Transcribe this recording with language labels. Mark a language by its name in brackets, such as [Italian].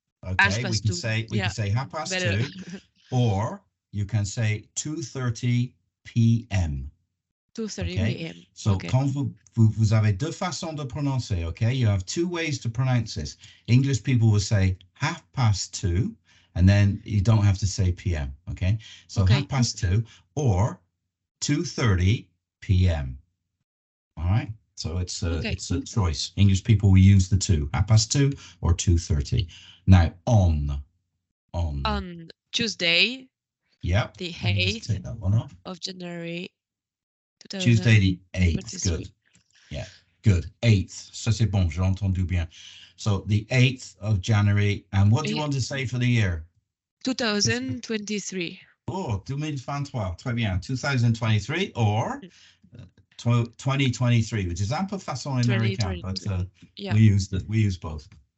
[English] Okay, we can say 2:30, or you can say 2:30 p.m. 2:30 p.m. [French] So quand vous avez deux façons de prononcer, okay? [English] You have two ways to pronounce this. English people will say 2:30, and then you don't have to say p.m., okay? So 2:30 or 2:30 p.m. All right? So it's a choice. English people will use the two, 2:30 or 2:30. Now, on Tuesday, yep, the take that one off. of January 2023. Tuesday the 8th, good. Yeah, good. [French] 8th, ça c'est bon, j'ai entendu bien. [English] So the 8th of January, and what do you want to say for the year? 2023. Oh, 2023, [French] très bien. [English] 2023 or 2023, which is [French] un peu façon américain, [English] but we use both.